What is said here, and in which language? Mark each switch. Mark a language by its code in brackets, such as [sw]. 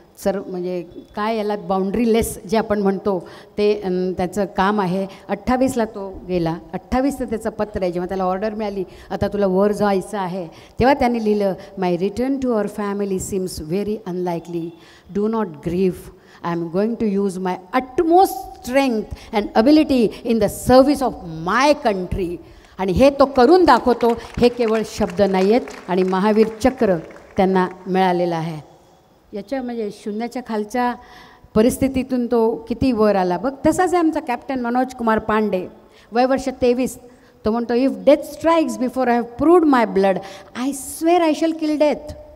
[mr] म्हणजे काय याला बाउंड्रीलेस जे आपण म्हणतो ते त्याचं काम आहे. 28ला तो गेला. 28चं त्याचं पत्र आहे. जेव्हा त्याला ऑर्डर मिळाली आता तुला वर जायचं आहे, तेव्हा त्यांनी लिहिलं, [en] My return to our family seems very unlikely. Do not grieve. I am going to use my utmost strength and ability in the service of my country. [mr] आणि हे तो करून दाखवतो. हे केवळ शब्द नाही आहेत आणि महावीर चक्र त्यांना मिळालेलं आहे. याच्या म्हणजे शून्याच्या खालच्या परिस्थितीतून तो किती वर आला बघ. तसाच आहे आमचा कॅप्टन मनोज कुमार पांडे, वयवर्ष 23. तो म्हणतो, [en] If death strikes before I have proved my blood, I swear I shall kill death.